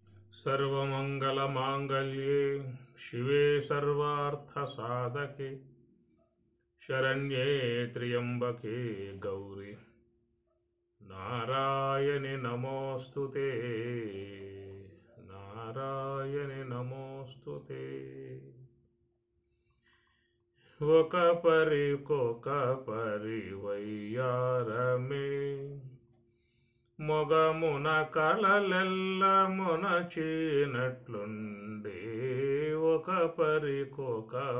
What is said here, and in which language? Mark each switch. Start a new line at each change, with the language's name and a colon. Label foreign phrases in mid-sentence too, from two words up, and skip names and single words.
Sanskrit: सर्वमंगलमांगल्ये शिवे सर्वार्थसाधके शरण्ये त्र्यंबके गौरी नारायणि नमोस्तुते नारायणि नमोस्तुते।
Telugu: ఒక పరికొక పరివయ్యారమే మొగమున కళలెల్ల మునచినట్లుండే ఒక పరికొక